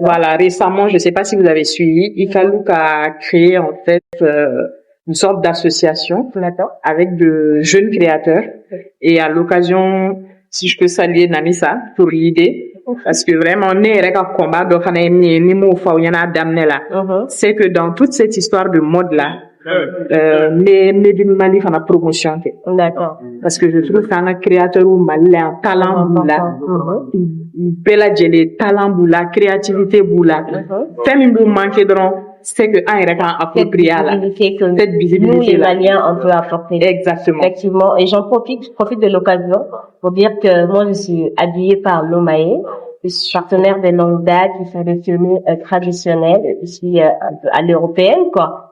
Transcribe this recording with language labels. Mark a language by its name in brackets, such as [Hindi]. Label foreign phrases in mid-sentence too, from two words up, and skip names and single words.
[French] Voilà, récemment, je ne sais pas si vous avez suivi, Ifalouk a créé en fait une sorte d'association D'accord. avec de jeunes créateurs. Et à l'occasion, si je peux saluer Namissa pour l'idée, parce que vraiment, combat, c'est que dans toute cette histoire de mode là, [Bambara] Mali fana promotion kɛ. [French] D'accord. Parce que je trouve qu'un créateur ou malin [Bambara] talent b'u la, bɛɛ lajɛlen talent b'u la, créativité b'u la. Fɛn min b'u manquer dɔrɔn, [French] c'est que [Bambara] an yɛrɛ kan approprier à la. [French] Cette visibilité nous les là. Maliens on peut apporter. Exactement. Effectivement. Et je profite de l'occasion pour dire que moi je suis habillée par Lomae. Je suis partenaire de longue date, qui fait des films traditionnels, ici un peu à l'européenne, quoi.